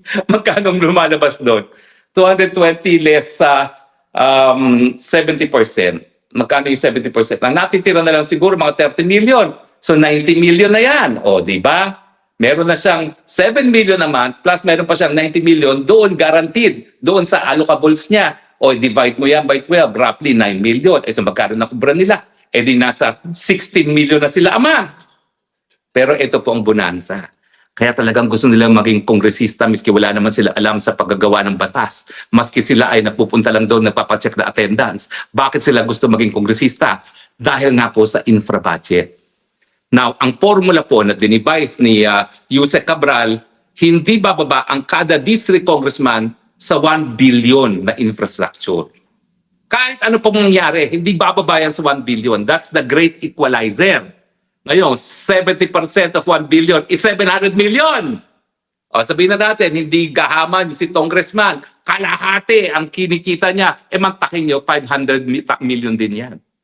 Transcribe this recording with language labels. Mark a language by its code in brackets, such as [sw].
[tl] Magkano ang lumalabas doon? 220 less sa 70%. Magkano yung 70%? Ang natitira na lang siguro mga 30 million. So 90 million na yan. O di ba? Meron na siyang 7 million naman plus meron pa siyang 90 million doon guaranteed. Doon sa allocables niya. O divide mo yan by 12, roughly 9 million. Eh so magkano nakubra nila? Eh di nasa 16 million na sila ama. Pero ito po ang bonanza. Kaya talagang gusto nilang maging kongresista miski wala naman sila alam sa paggagawa ng batas. Maski sila ay napupunta lang doon nagpapacheck na attendance. Bakit sila gusto maging kongresista? Dahil nga po sa infra budget. Now, ang formula po na dinivise ni Yusek Cabral, hindi bababa ang kada district congressman sa 1 billion na infrastructure. Kahit ano pong mangyari, hindi bababa yan sa 1 billion. [en] That's the great equalizer. [tl] Ngayon, [en] 70% of 1 billion is 700 million. [tl] O, sabihin na natin, hindi gahaman si congressman. Kalahati ang kinikita niya. E mantakin nyo, 500 million din yan.